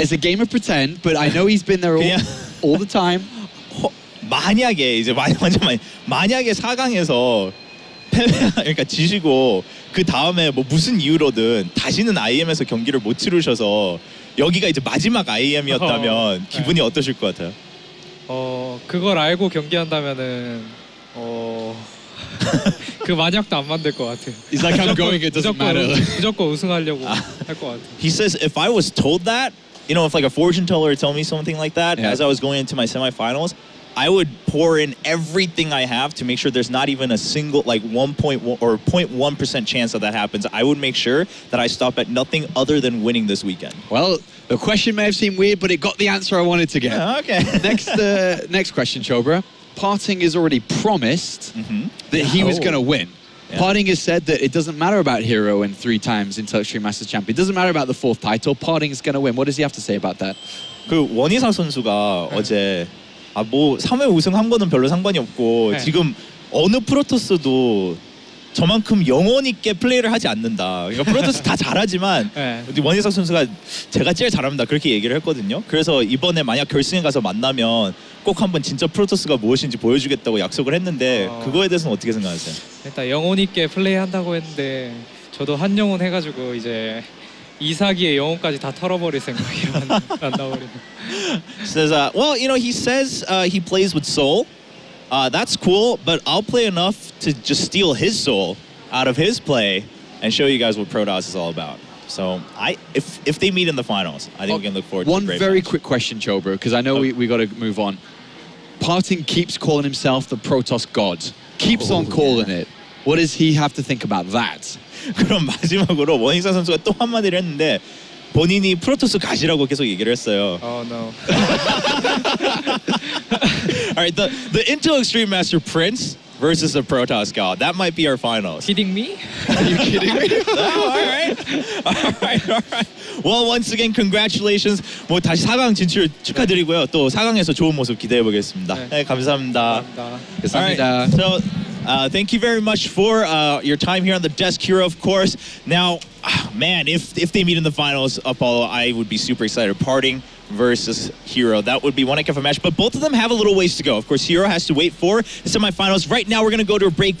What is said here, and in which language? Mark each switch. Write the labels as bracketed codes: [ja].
[en] It's a game of pretend, but I know he's been there all the time. [ko] 만약에 이제 만약에 4강에서 그러니까 지시고 그 다음에 뭐 무슨 이유로든 다시는 IEM에서 경기를 못 치르셔서 여기가 이제 마지막 IEM이었다면 기분이 어떠실 것 같아요? 그걸 알고 경기한다면은 그 만약도 안 만들 것 같아요. [en] It's like I'm going, it doesn't matter. [ko] 무조건 우승하려고 할 것 같아요. [en] He says if I was told that, if like a fortune teller told me something like that as I was going into my semifinals, I would pour in everything I have to make sure there's not even a single 1.1 or 0.1% chance that happens. I would make sure that I stop at nothing other than winning this weekend. Well, the question may have seemed weird, but it got the answer I wanted to get. Okay. Next question, Chobra. Parting has already promised that he was going to win. Parting has said that it doesn't matter about herO and 3 times Intel Extreme Masters champion. It doesn't matter about the 4th title. Parting is going to win. What does he have to say about that? [ko] 그 원희상 선수가 어제 뭐 3회 우승한 거는 별로 상관이 없고 지금 어느 프로토스도 저만큼 영혼 있게 플레이를 하지 않는다. 그러니까 프로토스 다 잘하지만 원희상 선수가 제가 제일 잘합니다. 그렇게 얘기를 했거든요. 그래서 이번에 만약 결승에 가서 만나면 꼭 한번 진짜 프로토스가 무엇인지 보여주겠다고 약속을 했는데 그거에 대해서는 어떻게 생각하세요? 일단 영혼 있게 플레이한다고 했는데 저도 한 영혼 해가지고 이제 이사기의 영혼까지 다 털어버릴 생각이에요. 안 나오려고. [en] Says, well, he says he plays with soul. That's cool, but I'll play enough to just steal his soul out of his play and show you guys what Protoss is all about. So if they meet in the finals, I think we can look forward to a great One very match. quick question, Chobra, because I know we got to move on. Parting keeps calling himself the Protoss God. Keeps on calling it. What does he have to think about that? [ko] 그럼 마지막으로 원희상 선수가 또 한마디를 했는데 본인이 프로토스 가시라고 계속 얘기를 했어요. [en] Oh no. All right, the Intel Extreme Master Prince versus the Protoss God. That might be our finals. Kidding me? Are you kidding me? All right. Well, once again, congratulations. [ko] 뭐 다시 4강 진출 축하드리고요. 또 4강에서 좋은 모습 기대해 보겠습니다. 네, 감사합니다. 감사합니다. [en] All right, so thank you very much for your time here on the desk, herO, of course. Now, man, if they meet in the finals, Apollo, I would be super excited. Parting versus herO. That would be one heck of a match, but both of them have a little ways to go. Of course, herO has to wait for the semifinals. Right now, we're going to go to a break.